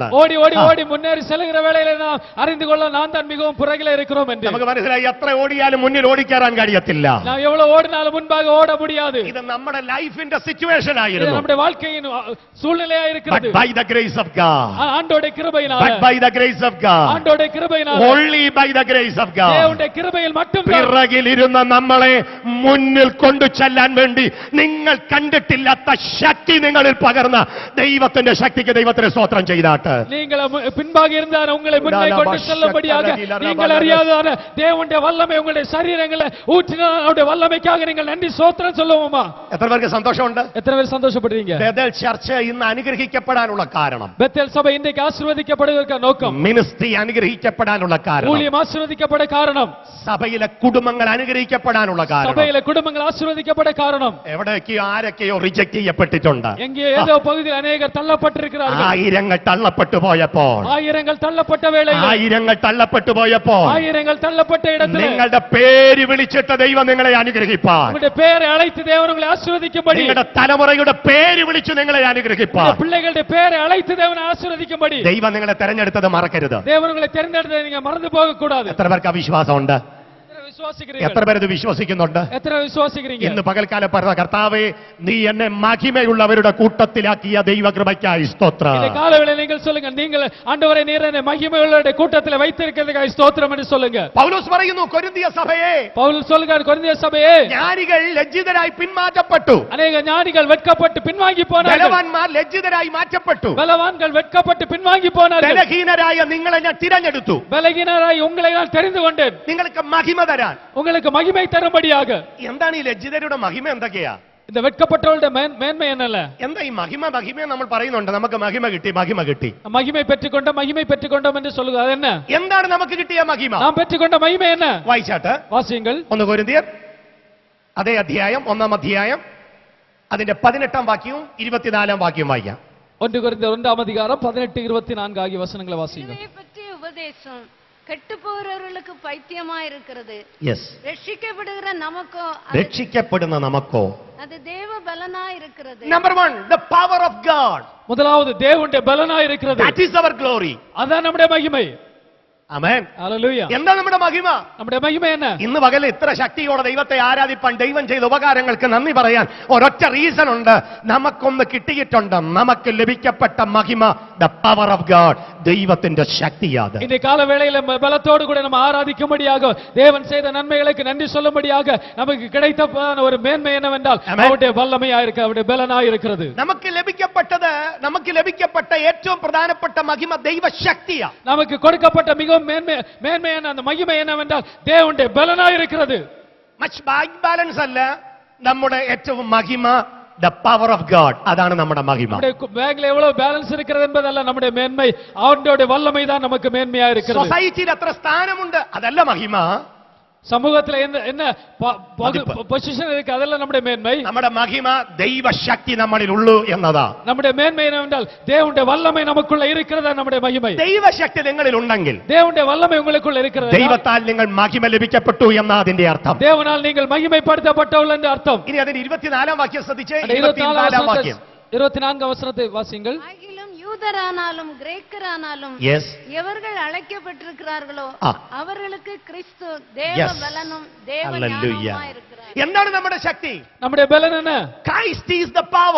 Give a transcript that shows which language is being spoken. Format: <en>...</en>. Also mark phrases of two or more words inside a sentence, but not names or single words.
<ta>ஓடி ஓடி ஓடி முன்னேறி செல்கிற வேளையில நாம் அறிந்து கொள்ள நான் தான் மிகவும் புறകിலே இருக்கிறோம் என்று.</ta> <ml>നമുക്ക് മനസ്സിലായി എത്ര ഓടിയാലും മുന്നിൽ ഓടിക്കയറാൻ കഴിയത്തില്ല.</ml> <ta>நாம் எவ்வளவு ஓடினாலும் முன்பாக ஓட முடியாது.</ta> <ml>ഇത് നമ്മുടെ ലൈഫിന്റെ സിറ്റുവേഷൻ</ml> <ta>இது</ta> <ml>ആയിരുന്നു.</ml> <ta>நம்முடைய வாழ்க்கையின் சூழ்நிலையா இருக்கிறது.</ta> <en>But by the grace of God.</en> <ta>ஆண்டவருடைய கிருபையினால.</ta> <en>But by the grace of God.</en> <ta>ஆண்டவருடைய கிருபையினால.</ta> <en>Only by the grace of God.</en> <ta>தேவனுடைய கிருபையில் மட்டும்</ta> <ml>പിറകിലിരുന്ന നമ്മളെ മുന്നിൽ കൊണ്ടു ചെല്ലാൻ വേണ്ടി നിങ്ങൾ കണ്ടിട്ടില്ലാത്ത ശക്തി നിങ്ങളിൽ പകർന്ന ദൈവത്തിന്റെ ശക്തിക്ക് ദൈവത്തിന് സ്തോത്രം ചെയ്താട്ട്.</ml> <ta>நீங்கள் பின்பாக இருந்தார் உங்களை முன்னே கொண்டு செல்லும்படியாக நீங்கள் அறியாதான தேவனுடைய வல்லமை உங்களுடைய சரீரங்களை ஊற்றின அவருடைய வல்லமைக்காக நீங்கள் நன்றி ஸ்தோத்திரம் சொல்லுவோமா?</ta> <ml>എത്ര പേർക്ക് സന്തോഷമുണ്ട്?</ml> <ta>எத்தனை பேர் சந்தோஷப்படுறீங்க?</ta> <ml>ബേഥേൽ ചർച്ച ഇന്ന് അനുഗ്രഹിക്കപ്പെടാനുള്ള കാരണം,</ml> <ta>பெத்தேல் சபை இன்றைக்கு ஆசீர்வதிக்கப்படுவதற்கு நோக்கம்,</ta> <ml>മിനിസ്ട്രി അനുഗ്രഹിക്കപ്പെടാനുള്ള കാരണം,</ml> <ta>ஊழியம் ஆசீர்வதிக்கப்பட காரணம்,</ta> <ml>സഭയിലെ കുടുംബങ്ങൾ അനുഗ്രഹിക്കപ്പെടാനുള്ള കാരണം,</ml> <ta>சபையில குடும்பங்கள் ஆசீர்வதிக்கப்பட காரணம்,</ta> <ml>എവിടേക്കോ ആരൊക്കെയോ റിജക്ട് ചെയ്യപ്പെട്ടിട്ടുണ്ട്.</ml> <ta>எங்கே ஏதோ பகுதியில் அநேகர் தள்ளப்பட்டிருக்கிறார்கள்.</ta> <ml>ആയിരങ്ങൾ തള്ളപ്പെട്ടു പോയപ്പോൾ,</ml> <ta>ஆயிரங்கள் தள்ளப்பட்ட வேளையில்,</ta> <ml>ആയിരങ്ങൾ തള്ളപ്പെട്ടു പോയപ്പോൾ</ml> <ta>ஆயிரங்கள் தள்ளப்பட்ட இடத்தில்</ta> <ml>നിങ്ങളുടെ പേര് വിളിച്ചിട്ട് ദൈവം നിങ്ങളെ അനുഗ്രഹിപ്പാൻ,</ml> <ta>உங்களுடைய பெயரை அழைத்து தேவன் உங்களை ஆசீர்வதிக்கும்படி,</ta> <ml>നിങ്ങളുടെ തലമുറയുടെ പേര് വിളിച്ചു നിങ്ങളെ അനുഗ്രഹിപ്പാൻ</ml> <ta>பிள்ளைகளுடைய பெயரை அழைத்து தேவனை ஆசீர்வதிக்கும்படி</ta> <ml>ദൈവം നിങ്ങളെ തെരഞ്ഞെടുത്തത് മറക്കരുത്.</ml> <ta>தேவன் உங்களை தெரிந்தெடுத்ததை நீங்க மறந்து போக கூடாது.</ta> <ml>എത്ര പേർക്ക് വിശ്വാസമുണ്ട്? എത്ര പേര് ഇത് വിശ്വസിക്കുന്നുണ്ട്?</ml> <ta>எத்தனை விசுவாசிக்கிறீங்க?</ta> <ml>ഇന്ന് പകൽക്കാലം പറഞ്ഞ കർത്താവേ, നീ എന്നെ മഹിമയുള്ളവരുടെ കൂട്ടത്തിലാക്കിയ ദൈവകൃപയ്ക്കായി സ്തോത്രം.</ml> <ta>இந்த காலவேளையில் நீங்கள் சொல்லுங்க, நீங்கள் ஆண்டவரே நீர் என்னை மகிமையுள்ளவருடைய கூட்டத்தில் வைத்திருக்கிறதுக்காக ஸ்தோத்திரம் என்று சொல்லுங்க.</ta> <ml>പൗലോസ് പറയുന്നു, കൊരിന്തിയ സഭയെ,</ml> <ta>பவுல் சொல்லுகிறார், கொரிந்திய சபையே,</ta> <ml>ജ്ഞാനികൾ ലജ്ജിതരായി പിന്മാറ്റപ്പെട്ടു,</ml> <ta>அநேக ஞானிகள் வெட்கப்பட்டு பின்வாங்கி போனார்கள்,</ta> <ml>ബലവാന്മാർ ലജ്ജിതരായി മാറ്റപ്പെട്ടു,</ml> <ta>பலவான்கள் வெட்கப்பட்டு பின்வாங்கி போனார்கள்,</ta> <ml>ബലഹീനരായ നിങ്ങളെ ഞാൻ തിരഞ്ഞെടുത്തു,</ml> <ta>பலகீனராய் உங்களை நான் தெரிந்து கொண்டேன்,</ta> <ml>നിങ്ങൾക്ക് മഹിമ തരാൻ.</ml> <ta>உங்களுக்கு மகிமை தரும்படியாக.</ta> <ml>എന്താണ് ഈ ലജ്ജിതരുടെ മഹിമ? എന്തൊക്കെയാ</ml> <ta>இந்த வெட்கப்பட்டவருடைய மேன்மை என்னல்ல?</ta> <ml>എന്താ ഈ മഹിമ? നമ്മൾ പറയുന്നുണ്ട്, നമുക്ക് മഹിമ കിട്ടി, മഹിമ കിട്ടി.</ml> <ta>மகிமை பெற்றுக்கொண்டோம் என்று சொல்லுங்க. அது என்ன?</ta> <ml>എന്താണ് നമുക്ക് കിട്ടിയ മഹിമ?</ml> <ta>நாம் பெற்றுக்கொண்ட மகிமை என்ன?</ta> <ml>വായിച്ചാട്ട്</ml> <ta>வாசியுங்கள்.</ta> <ml>1 കൊരിന്ത്യർ അതേ അധ്യായം, 1-ാം അധ്യായം, അതിന്റെ 18-ാം വാക്യവും 24-ാം വാക്യവും വായിക്കാം.</ml> <ta>1 கொரிந்தியர் 1-ாம் அதிகாரம் 18-24 ஆகிய வசனங்களை வாசியுங்கள். கிருபையை பற்றிய உபதேசம் கெட்டு போகிறவர்களுக்கு பைத்தியமா இருக்கிறது. യെസ്, ரட்சிக்கப்படுகிற நமக்கோ</ta> <ml>രക്ഷിക്കപ്പെടുന്ന നമുക്കോ</ml> <ta>அது தேவ பலனா இருக்கிறது.</ta> <en>നമ്പർ 1, the power of God.</en> <ta>முதலாவது தேவனுடைய பலனாய் இருக்கிறது.</ta> <en>That is our glory.</en> <ta>அதான் நம்முடைய மகிமை.</ta> <ml>ആമേൻ. ഹല്ലേലൂയ. എന്താ നമ്മുടെ മഹിമ? നമ്മുടെ മഹിമ എന്നാ? ഇന്ന് പകൽ ഇത്ര ശക്തിയോടെ ദൈവത്തെ ആരാധിപ്പാൻ, ദൈവം ചെയ്ത ഉപകാരങ്ങൾക്ക് നന്ദി പറയാൻ ഒരൊറ്റ റീസൺ ഉണ്ട്. നമുക്കൊന്ന് കിട്ടിയിട്ടുണ്ട്. നമുക്ക് ലഭിക്കപ്പെട്ട മഹിമ,</ml> <en>the power of God,</en> <ml>ദൈവത്തിന്റെ ശക്തിയാണ്.</ml> <ta>இந்த கால வேளையில பலத்தோடு கூட நம்ம ஆராதிக்கும்படியாக, தேவன் செய்த நன்மைகளுக்கு நன்றி சொல்லும்படியாக நமக்கு கிடைத்த ஒரு மேன்மை என்னவென்றால் அவருடைய வல்லமையா இருக்கு, அவருடைய பலனாய் இருக்கிறது.</ta> <ml>നമുക്ക് ലഭിക്കപ്പെട്ട ഏറ്റവും പ്രധാനപ്പെട്ട മഹിമ ദൈവശക്തിയാണ്.</ml> <ta>நமக்கு கொடுக்கப்பட்ட மிகவும் மேன்மையான அந்த மகிமை என்னவென்றால் தேவனுடைய பலனாய் இருக்கிறது.</ta> <en>much bank balance</en> <ml>അല്ല നമ്മുടെ ഏറ്റവും മഹിമ,</ml> <en>the power of God.</en> <ml>അതാണ് നമ്മുടെ മഹിമ. നമ്മുടെ ബാങ്കില്</ml> <ta>എவ்வளவு ബാലൻസ് இருக்கிறது என்பதல்ல</ta> <ml>നമ്മുടെ മേന്മை, അവന്റെ വല്ലமை</ml> <ta>தான் நமக்கு மேன்மையா இருக்கிறது.</ta> <ml>സൊസൈറ്റിയിൽ എത്ര സ്ഥാനമുണ്ട് അതല്ല മഹിമ.</ml> <ta>சமூகத்துல என்ன பொசிஷன் இருக்கு அதெல்லாம் நம்முடைய மேன்மை.</ta> <ml>നമ്മുടെ മഹിമ ദൈവശക്തി നമ്മളിൽ ഉള്ളൂ എന്നതാ.</ml> <ta>நம்முடைய மேன்மை என்னவென்றால் தேவனுடைய வல்லமை நமக்குள்ள இருக்கிறதா நம்முடைய மகிமை.</ta> <ml>ദൈവശക്തി നിങ്ങളിൽ ഉണ്ടെങ്കിൽ,</ml> <ta>தேவனுடைய வல்லமை உங்களுக்குள்ள இருக்கிறது,</ta> <ml>ദൈവത്താൽ നിങ്ങൾ മഹിമ ലഭിക്കപ്പെട്ടു എന്നാ അതിന്റെ അർത്ഥം.</ml> <ta>தேவனால் நீங்கள் மகிமைப்படுத்தப்பட்டவர்கள் என்று அர்த்தம்.</ta> <ml>ഇനി അതിന്റെ 24 വാക്യം ശ്രദ്ധിച്ചേ.</ml> <ta>24 வசனத்தை வாசிங்கள். ஆகிலும் யூதரானாலும் கிரேக்கரானாலும் எவர்கள் அழைக்கப்பட்டிருக்கிறார்களோ அவர்களுக்கு கிறிஸ்து தேவ பலனும் தேவ ஞானமுமாய் இருக்கிறார்.</ta> <ml>എന്താണ് നമ്മുടെ ശക്തി? നമ്മുടെ ബലൻ</ml> <ta>என்ன?</ta> <en>Christ is the power.</en>